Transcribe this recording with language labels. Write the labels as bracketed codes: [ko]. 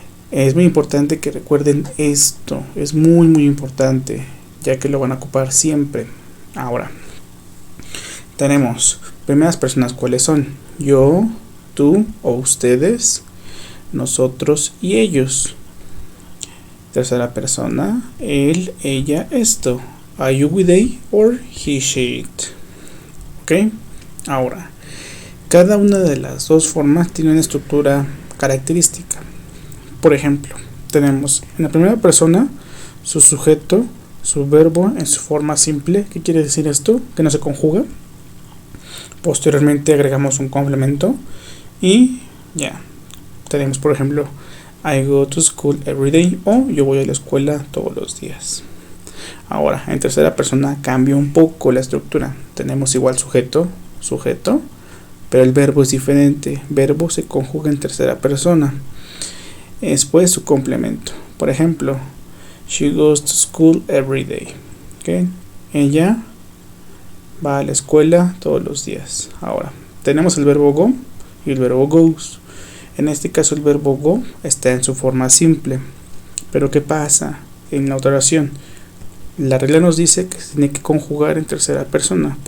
[es] Es muy importante que recuerden esto, es muy importante, ya que lo van a ocupar siempre. Ahora, tenemos primeras personas, ¿cuáles son? Yo, tú o ustedes, nosotros y ellos. Tercera persona, él, ella, esto. [en] Are you with they or he, she, it? [es] ¿Ok? Ahora, cada una de las dos formas tiene una estructura característica. Por ejemplo, tenemos en la primera persona su sujeto, su verbo en su forma simple. ¿Qué quiere decir esto? Que no se conjuga. Posteriormente agregamos un complemento y ya. Tenemos, por ejemplo, [en] I go to school every day [es] o yo voy a la escuela todos los días. Ahora, en tercera persona cambia un poco la estructura. Tenemos igual sujeto, pero el verbo es diferente. Verbo se conjuga en tercera persona. Después su complemento. Por ejemplo, [en] she goes to school every day. [es] ¿Okay? Ella va a la escuela todos los días. Ahora, tenemos el verbo go y el verbo goes. En este caso el verbo go está en su forma simple. Pero ¿qué pasa en la otra oración? La regla nos dice que se tiene que conjugar en tercera persona.